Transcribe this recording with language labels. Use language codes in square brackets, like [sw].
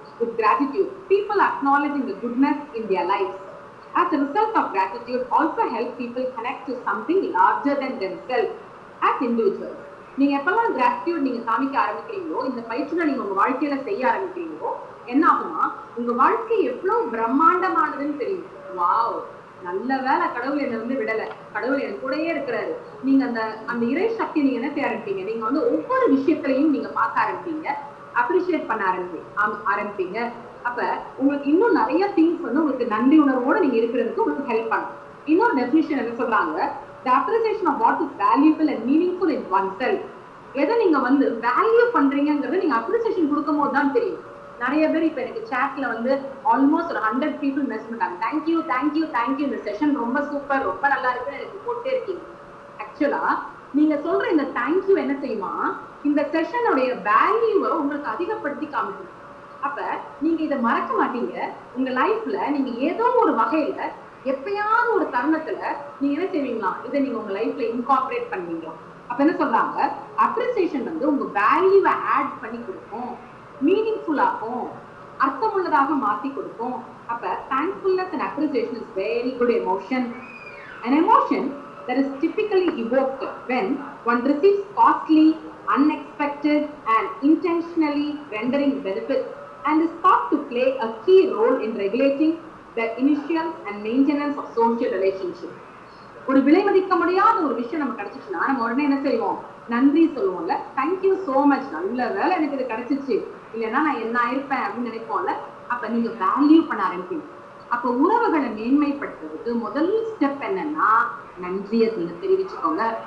[en] With gratitude, people acknowledging the goodness in their lives. As a result of gratitude, also help people connect to something larger than themselves as individuals. [ta] நீங்க எப்பெல்லாம் gratitude நீங்க காமிக்க ஆரம்பிக்கிறீங்களோ, இந்த பயிற்சியை நீங்க உங்க வாழ்க்கையில செய்ய ஆரம்பிக்கிறீங்களோ என்ன ஆகுமா, உங்க வாழ்க்கை எவ்வளவு பிரம்மாண்டமானதுன்னு தெரியும். வாவ் நல்ல வேலை, கடவுள் என்னை வந்து விடல, கடவுள் என் கூடயே இருக்கிறாரு. நீங்க அந்த இறை சக்தி நீங்க என்ன செய்ய ஆரம்பிப்பீங்க, நீங்க வந்து ஒவ்வொரு விஷயத்திலையும் நீங்க பார்க்க ஆரம்பிப்பீங்க, அப்ரிஷியேட் பண்ண ஆரம்பிப்பீங்க. அப்ப உங்களுக்கு இன்னும் நிறைய திங்ஸ் வந்து உங்களுக்கு நன்றி உணர்வோட நீங்க இருக்கிறதுக்கு உங்களுக்கு ஹெல்ப் பண்ணும். இன்னொரு டெஃபினிஷன் என்ன சொல்றாங்க, [en] the appreciation of what is valuable and meaningful in oneself. [ta] எதை நீங்க வந்து வேல்யூ பண்றீங்கிறத நீங்க அப்ரிசியேஷன் கொடுக்கும் போது தான் தெரியும். நிறைய பேர் இப்ப எனக்கு சாட்ல வந்து ஆல்மோஸ்ட் ஒரு 100 people மெசேஜ் பண்ணாங்க, தேங்க்யூ தேங்க்யூ தேங்க்யூ, இந்த செஷன் ரொம்ப சூப்பர், ரொம்ப நல்லா இருக்குன்னு எனக்கு போட்டே இருக்கீங்க. ஆக்சுவலா நீங்க சொல்ற இந்த தேங்க்யூ என்ன செய்யுமா, இந்த செஷனுடைய வேல்யூவை உங்களுக்கு அதிகப்படுத்தி காமிக்கும். அப்ப நீங்க இதை மறக்க மாட்டீங்க. உங்க லைஃப்ல நீங்க ஏதோ ஒரு வகையில எப்பயாவது ஒரு தருணத்துல நீங்க என்ன செய்வீங்களா, இதை நீங்க உங்க லைஃப்ல இன்கார்பரேட் பண்ணுவீங்களா. அப்ப என்ன சொல்றாங்க, அப்ரிசியேஷன் வந்து உங்க வேல்யூவை ஆட் பண்ணி கொடுக்கும், மீனிங்ஃபுல்லாகும், அர்த்தமுள்ளதாக மாத்தி கொடுக்கும். [en] அப்ப thankfulness and appreciation is very good emotion. An emotion that is typically evoked when one receives costly, unexpected and intentionally rendering benefits and is thought to play a key role in regulating the initial and maintenance of social relationships. [ta] ஒரு விலை மதிக்க முடியாத ஒரு விஷயம் நமக்கு கிடைச்சிச்சுன்னா நம்ம உடனே என்ன செய்வோம், நன்றி சொல்லுவோம்ல, [en] thank you so much, [ta] நல்ல வேலை எனக்கு இது கிடைச்சிச்சு, இல்லைன்னா நான் என்ன ஆயிருப்பேன் அப்படின்னு நினைப்போம்ல. அப்ப நீங்க வேல்யூ பண்ண ஆரம்பிப்பீங்க. அப்ப உறவுகளை மேன்மைப்படுத்துறதுக்கு முதல் ஸ்டெப் என்னன்னா நன்றியை நீங்க தெரிவிச்சுக்கோங்க.